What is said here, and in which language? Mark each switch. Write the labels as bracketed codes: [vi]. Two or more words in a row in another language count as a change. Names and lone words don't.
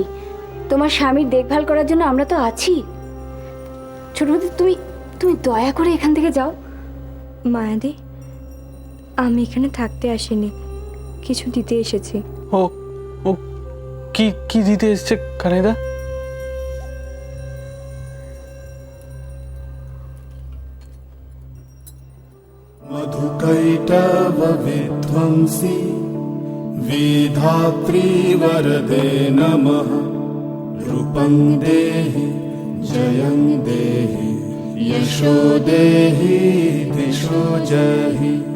[bn] তোমার স্বামীর দেখভাল করার জন্য আমরা তো আছি। ছোট বৌদি, তুমি তুমি দয়া করে এখান থেকে যাও। মায়াদি, আমি এখানে থাকতে আসিনি, কিছু দিতে এসেছি। ও ও কি কি দিতে এসছে কানাইদা? [sa] मधुकैटव विध्वंसी विधात्री वरदे नमः। रूपं देहि जयं देहि यशो देहि दिशो जहि।